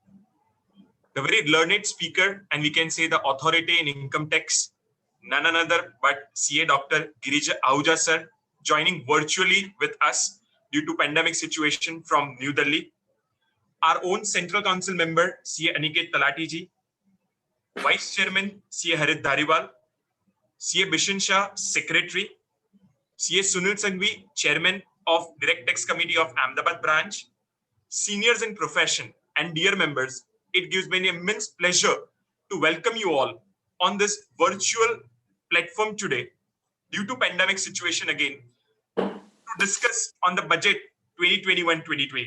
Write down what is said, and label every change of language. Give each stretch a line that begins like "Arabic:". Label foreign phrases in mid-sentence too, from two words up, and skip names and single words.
English: The very learned speaker, and we can say the authority in income tax, none other but CA Dr. Girija Ahuja sir, joining virtually with us due to pandemic situation from New Delhi. Our own Central Council member, CA Aniket Talati ji, Vice Chairman, CA Harit Dhariwal, CA Bishan Shah, Secretary, CA Sunil Sanghvi, Chairman of Direct Tax Committee of Ahmedabad branch, seniors in profession, and dear members, it gives me an immense pleasure to welcome you all on this virtual platform today due to pandemic situation again to discuss on the budget 2021-2022.